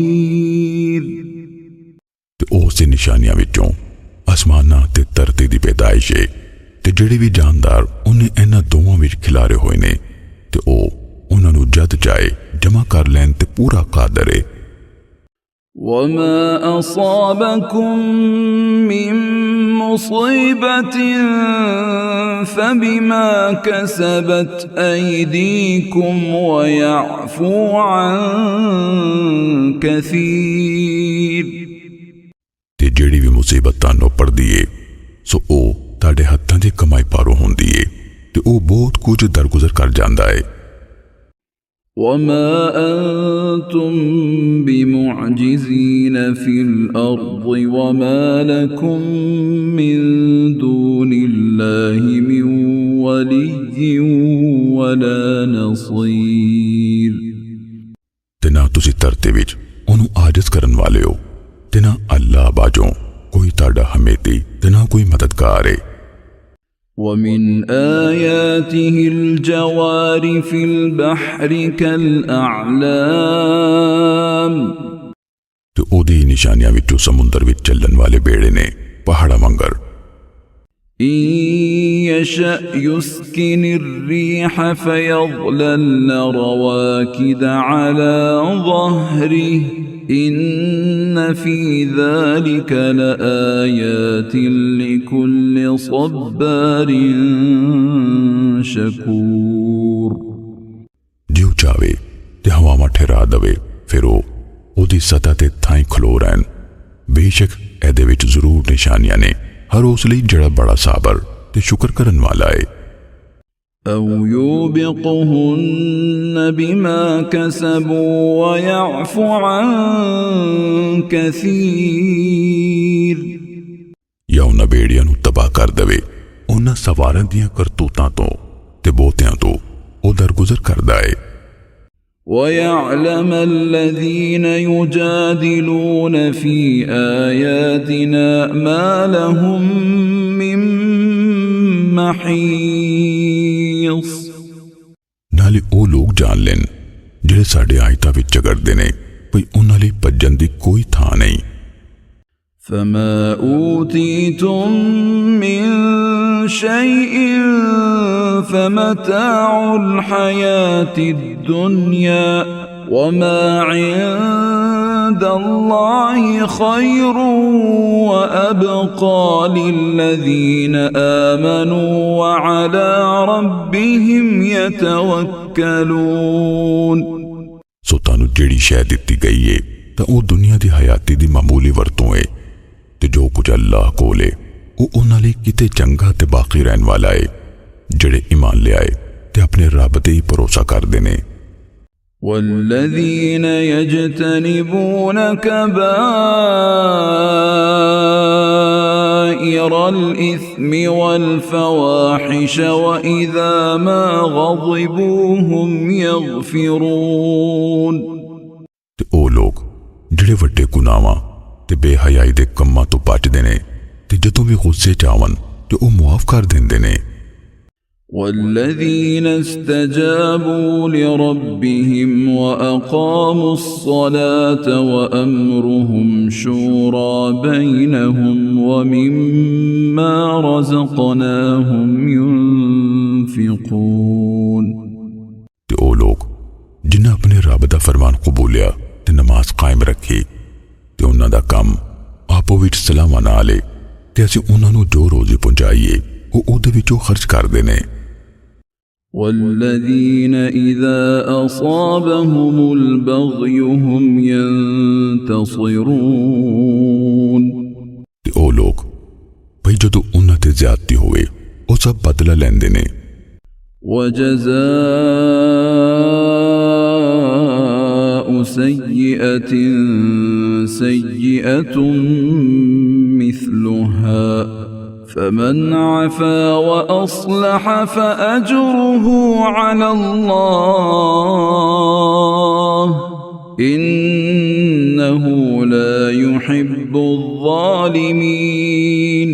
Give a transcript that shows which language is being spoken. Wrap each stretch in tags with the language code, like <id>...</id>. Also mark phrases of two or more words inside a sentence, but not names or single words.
<pa>ਤੇ ਉਸ ਦੀ ਨਿਸ਼ਾਨੀਆਂ ਵਿੱਚੋਂ ਅਸਮਾਨਾਂ ਤੇ ਤੇ ਧਰਤੀ ਦੀ ਪੈਦਾਇਸ਼ ਹੈ ਤੇ ਜਿਹੜੇ ਭੀ ਜਾਨਦਾਰ ਉਨ੍ਹੇਂ ਇਨ੍ਹਾਂ ਦੋਵਾਂ ਵਿਚ ਖਿਲਾਰੇ ਹੋਏ ਨੇ ਤੇ ਓ ਉਨ੍ਹਾਂ ਨੂੰ ਜਦ ਚਾਹੇ ਜਮ੍ਹਾਂ ਕਰ ਲੈਣ ਤੇ ਪੂਰਾ ਕਾਦਰ ਹੈ।</pa> <ar>وما أصابكم من مصيبة فبما كسبت أيديكم ويعفو عن كثير</ar> <pa>ਤੇ ਜਿਹੜੀ ਭੀ ਮੁਸੀਬਤ ਤਾਨੋਂ ਪੜਦੀ ਹੈ ਸੋ ਓ ਤਾਡੇ ਹੱਥਾਂ ਦੀ ਕਮਾਈ ਪਾਰੋਂ ਹੁੰਦੀ ਹੈ ਤੇ ਓ ਬਹੁਤ ਕੁਝ ਦਰਗੁਜ਼ਰ ਕਰ ਜਾਂਦਾ ਹੈ।</pa> <ar>وما أنتم بمعجزين في الأرض وما لكم من دون الله من ولي ولا نصير</ar> <pa>ਤੇ ਨਾ ਤੁਸੀ ਧਰਤੀ ਵਿਚ ਓਨੂ ਆਜਿਜ਼ ਕਰਨ ਵਾਲੇ ਹੋ ਤੇ ਨਾ ਅੱਲਾਹ ਬਾਝੋਂ ਕੋਈ ਤਾੜਾ ਹਮੈਤੀ ਤੇ ਨਾ ਕੋਈ ਮਦਦਗਾਰ ਹੈ।</pa> <ar>ومن آياته الجوار في البحر كالأعلام</ar> <pa>ਤੇ ਓਦੀ ਨਿਸ਼ਾਨੀਆਂ ਵਿਚੋਂ ਸਮੁੰਦਰ ਵਿਚ ਚਲਨ ਵਾਲੇ ਬੇੜੇ ਨੇ ਪਹਾੜਾ ਮੰਗਰ।</pa> <ar>إن يشأ يسكن الريح فيظللن رواكد على ظهره إن في ذلك لآيات لكل صبار شكور</ar> <pa>ਜਿਉ ਚਾਵੇ ਤੇ ਹਵਾਵਾਂ ਠਹਿਰਾ ਦਵੇ ਫਿਰ ਓਦੀ ਸਤਹ ਤੇ ਥਾਈਂ ਖਲੋ ਰਹਿਣ। ਬੇਸ਼ੱਕ ਏਦੇ ਵਿਚ ਜ਼ਰੂਰ ਨਿਸ਼ਾਨੀਆਂ ਨੇ ਹਰ ਉਸ ਲਈ ਜੜਾ ਬੜਾ ਸਾਬਰ ਤੇ ਸ਼ੁਕਰ ਕਰਨ ਵਾਲਾ ਹੈ।</pa> <ar>أو يوبقهن بما كسبوا ويعفو عن كثير</ar> <pa>ਯਾ ਉਨ੍ਹਾਂ ਬੇੜੀਆਂ ਨੂੰ ਤਬਾਹ ਕਰ ਦਵੇ ਉਨ੍ਹਾਂ ਸਵਾਰਾਂ ਦੀਆਂ ਕਰਤੂਤਾਂ ਤੋ ਤੇ ਬਹੁਤੀਆਂ ਤੋ ਓ ਦਰਗੁਜ਼ਰ ਕਰਦਾ ਹੈ।</pa> <ar>ويعلم الذين يجادلون في آياتنا ما لهم من محيص</ar> <pa>ਨਾਲੇ ਓ ਲੋਗ ਜਾਣ ਲੈਣ ਜਿਹੜੇ ਸਾਡੇ ਆਇਤਾਂ ਵਿਚ ਝਗੜਦੇ ਨੇ ਭਈ ਉਨ੍ਹਾਂ ਲਈ ਭੱਜਣ ਦੀ ਕੋਈ ਥਾਂ ਨਹੀਂ।</pa> <ar>فما أوتيتم من شيء فمتاع الحياة الدنيا وما عند الله خير وأبقى للذين آمنوا وعلى ربهم يتوكلون</ar> <pa>ਸੋ ਤਾਨੂ ਜਿਹੜੀ ਸ਼ੈ ਦਿੱਤੀ ਗਈ ਹੈ ਤਾਂ ਓ ਦੁਨੀਆ ਦੀ ਹਯਾਤੀ ਦੀ ਮਾਮੂਲੀ ਵਰਤੋਂ ਹੈ ਤੇ ਜੋ ਕੁਝ ਅੱਲਾਹ ਕੋਲ ਹੈ ਓ ਉਨ੍ਹਾਂ ਲਈ ਕਿਤੇ ਚੰਗਾ ਤੇ ਬਾਕੀ ਰਹਿਣ ਵਾਲਾ ਹੈ ਜਿਹੜੇ ਈਮਾਨ ਲੈ ਆਏ ਤੇ ਅਪਣੇ ਰੱਬ ਤੇ ਹੀ ਭਰੋਸਾ ਕਰਦੇ ਨੇ।</pa> <ar>والذين يجتنبون كبائر الإثم والفواحش وإذا ما غضبوا هم يغفرون</ar> <pa>ਤੇ ਓ ਲੋਗ ਜਿਹੜੇ ਵੱਡੇ ਗੁਨਾਹਾਂ ਤੇ ਬੇਹਯਾਈ ਦੇ ਕੰਮਾਂ ਤੋ ਬਚਦੇ ਨੇ ਤੇ ਜਦੋਂ ਭੀ ਗੁੱਸੇ ਚ ਆਵਨ ਤੇ ਓ ਮੁਆਫ਼ ਕਰ ਦਿੰਦੇ ਨੇ।</pa> <ar>والذين استجابوا لربهم وأقاموا الصلاة وأمرهم شورى بينهم ومما رزقناهم ينفقون</ar> <pa>ਤੇ ਓ ਲੋਗ ਜਿਨ੍ਹੇਂ ਅਪਣੇ ਰੱਬ ਦਾ ਫ਼ਰਮਾਨ ਕਬੂਲਿਆ ਤੇ ਨਮਾਜ਼ ਕਾਇਮ ਰੱਖੀ ਤੇ ਉਨ੍ਹਾਂ ਦਾ ਕਾਮ ਆਪੋ ਵਿਚ ਸਲਾਮਾ ਨਾਲ ਹੈ ਤੇ ਅਸੀਂ ਉਨ੍ਹਾਂ ਨੂੰ ਜੋ ਰੋਜ਼ੀ ਪਹੁੰਚਾਈਏ ਓ ਉਹਦੇ ਵਿਚੋਂ ਖ਼ਰਚ ਕਰਦੇ ਨੇ।</pa> <ar>والذين إذا أصابهم البغي هم ينتصرون</ar> <pa>ਤੇ ਓ ਲੋਗ ਭਈ ਜਦੋਂ ਉਨ੍ਹਾਂ ਤੇ ਜ਼ਿਆਦਤੀ ਹੋਵੇ ਓ ਸਬ ਬਦਲਾ ਲੈਂਦੇ ਨੇ।</pa> <ar>وجزاء سيئة سيئة مثلها فمن عفا وأصلح فأجره على الله إنه لا يحب الظالمين</ar>